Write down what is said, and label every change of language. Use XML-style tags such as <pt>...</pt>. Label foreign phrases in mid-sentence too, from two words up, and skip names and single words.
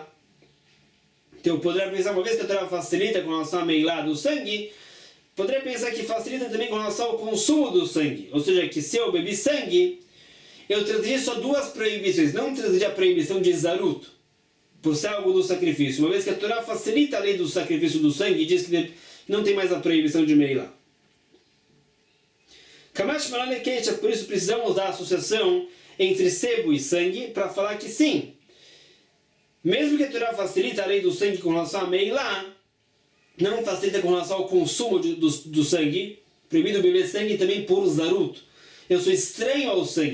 <pt>Então eu poderia pensar, uma vez que a Torá facilita com relação a meilá do sangue, poderia pensar que facilita também com relação ao consumo do sangue. Ou seja, que se eu bebi sangue, eu trazeria só 2 proibições. Não trazeria a proibição de Zarut, por ser algo do sacrifício. Uma vez que a Torá facilita a lei do sacrifício do sangue, diz que não tem mais a proibição de meilá. Kamash Malale Keisha, por isso precisamos da associação entre sebo e sangue para falar que sim. Mesmo que a Torá facilita a lei do sangue com relação a meilá, não facilita com relação ao consumo do sangue. Proibido beber sangue também por Zarut. eu sou estranho ao sangue.</pt>